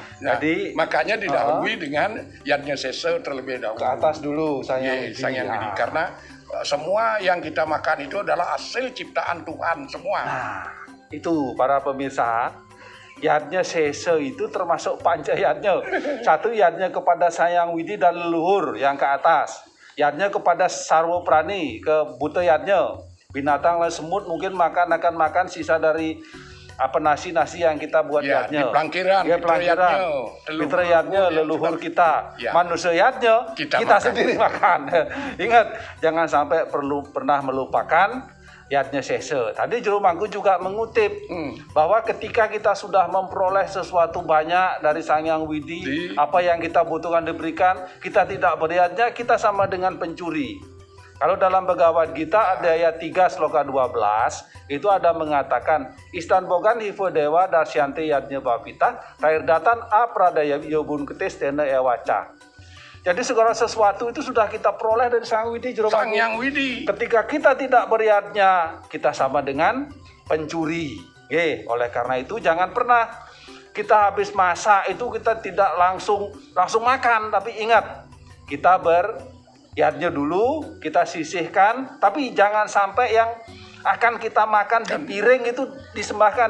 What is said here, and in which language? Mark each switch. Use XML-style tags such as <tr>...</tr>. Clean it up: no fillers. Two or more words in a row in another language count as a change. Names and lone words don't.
<id>Jadi makanya didahului dengan yadnya Sesa terlebih dahulu. Ke atas dulu Sang Yang Widi, karena semua yang kita makan itu adalah hasil ciptaan Tuhan semua. Nah, itu para pemirsa, yadnya Sesa itu termasuk panca yadnya. Satu, yadnya kepada Sang Yang Widi dan leluhur yang ke atas. Yadnya kepada Sarwo Prani, ke buta yadnya. Binatang lain semut mungkin akan makan sisa dari nasi yang kita buat yadnya. Mitra yadnya leluhur kita. Manusia yadnya kita sendiri makan. Ingat, jangan sampai pernah melupakan yadnya Sesa. Tadi Juru Mangku juga mengutip bahwa ketika kita sudah memperoleh sesuatu banyak dari Sang Yang Widi, apa yang kita butuhkan diberikan, kita tidak beryadnya, kita sama dengan pencuri. Kalau dalam Bhagavad Gita ada ayat 3 sloka 12 itu ada mengatakan</id> <sa>Istan bogan hivo dewa darsyanti yadnya bapita tair datan apradaya yobun ketis tena ewaca.</sa> <id>Jadi segala sesuatu itu sudah kita peroleh dari Sang Widi Juru Sang Mangku. Yang Widi. Ketika kita tidak beriatnya, kita sama dengan pencuri. Oleh karena itu jangan pernah kita habis masak itu kita tidak langsung makan, tapi ingat kita beriatnya dulu, kita sisihkan, tapi jangan sampai yang akan kita makan di piring itu disembahkan.</id>